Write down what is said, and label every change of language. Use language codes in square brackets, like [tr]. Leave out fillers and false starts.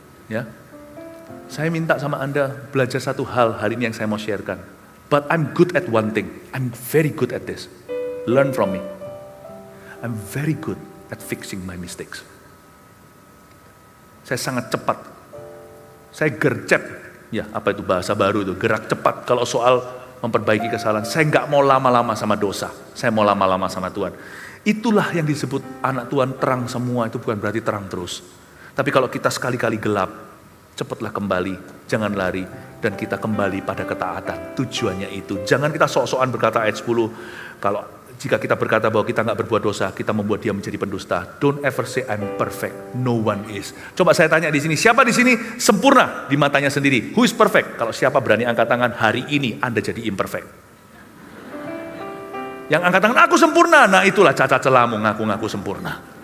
[id] Ya, saya minta sama Anda belajar satu hal hari ini yang saya mau sharekan. [en] But I'm good at one thing. I'm very good at this. Learn from me. I'm very good at fixing my mistakes. [id] Saya sangat cepat. Saya gercep. Ya, apa itu bahasa baru itu? Gerak cepat. Kalau soal memperbaiki kesalahan, saya nggak mau lama-lama sama dosa. Saya mau lama-lama sama Tuhan. Itulah yang disebut anak Tuhan terang semua. Itu bukan berarti terang terus. Tapi kalau kita sekali-kali gelap, cepatlah kembali. Jangan lari. Dan kita kembali pada ketaatan. Tujuannya itu. Jangan kita sok-sokan berkata ayat 10. Jika kita berkata bahwa kita nggak berbuat dosa, kita membuat dia menjadi pendusta. [en] Don't ever say I'm perfect. No one is. [id] Coba saya tanya di sini, siapa di sini sempurna di matanya sendiri? [en] Who is perfect? [id] Kalau siapa berani angkat tangan, hari ini Anda jadi imperfect. Yang angkat tangan, aku sempurna. Nah itulah cacat celamu, ngaku-ngaku sempurna.